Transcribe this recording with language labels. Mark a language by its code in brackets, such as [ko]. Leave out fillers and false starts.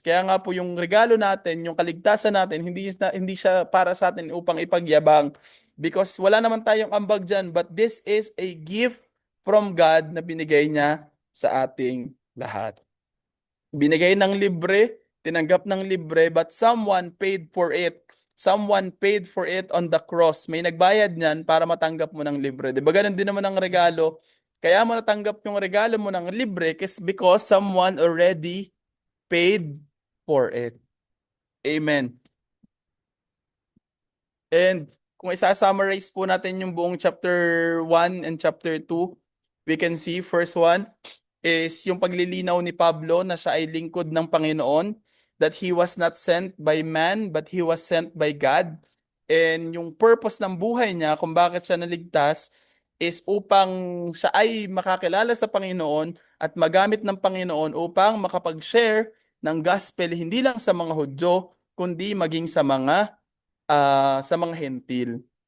[tl] Kaya nga po yung regalo natin, yung kaligtasan natin, hindi siya para sa atin upang ipagyabang. Because wala naman tayong ambag dyan, [en] but this is a gift from God [tl] na binigay niya sa ating lahat. Binigay ng libre, tinanggap ng libre, [en] but someone paid for it. Someone paid for it on the cross. [tl] May nagbayad niyan para matanggap mo ng libre. Diba ganun din naman ang regalo? Kaya mo natanggap yung regalo mo ng libre [en] because someone already paid for it. [tl] Amen. And kung isa-summarize po natin yung buong [en] chapter 1 and chapter 2, we can see first one is [tl] yung paglilinaw ni Pablo na siya ay lingkod ng Panginoon, [en] that he was not sent by man, but he was sent by God. [tl] And yung purpose ng buhay niya, kung bakit siya naligtas, is upang siya ay makakilala sa Panginoon at magamit ng Panginoon upang makapag-share ng gospel hindi lang sa mga Hudyo, kundi maging sa mga hentil.